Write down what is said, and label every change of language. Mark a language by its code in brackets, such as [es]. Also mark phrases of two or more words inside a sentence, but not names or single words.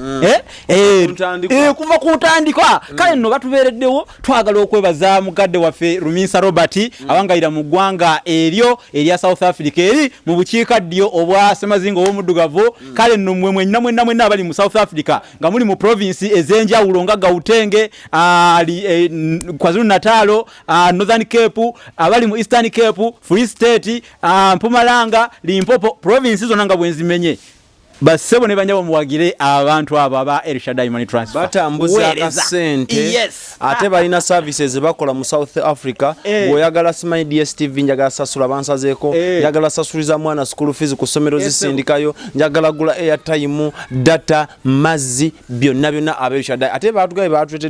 [lg] kuva ku ntandikwa kale nno batubeereddewo twagala okwebaza mukadde waffe Rumisa Robert awangayira mu ggwanga eryo erya South Africa eri mu bukiikaddyo obwa Ssemazinga ow'omuddugavu kale nno mmwe mwenna abali mu South Africa nga muli mu province ez'enjawulo nga Gauteng KwaZulu Natal Northern Cape abali mu Eastern Cape Free State Mpumalanga Limpopo province zonna nga bwenzimenye basebo ne banyabo muwagire abantu abo aba El Shaddai Money Transfer batambuza akasente ate balina services bakola mu South Africa bw'oyagala Smile DSTV njagala sasula bansazeeko njagala sasuliza mwana [en] school fees [lg] ku ssomero zisindikayo njagala gula [en] airtime data [lg] mazzi byonna aba El Shaddai ate batugaye batwetedde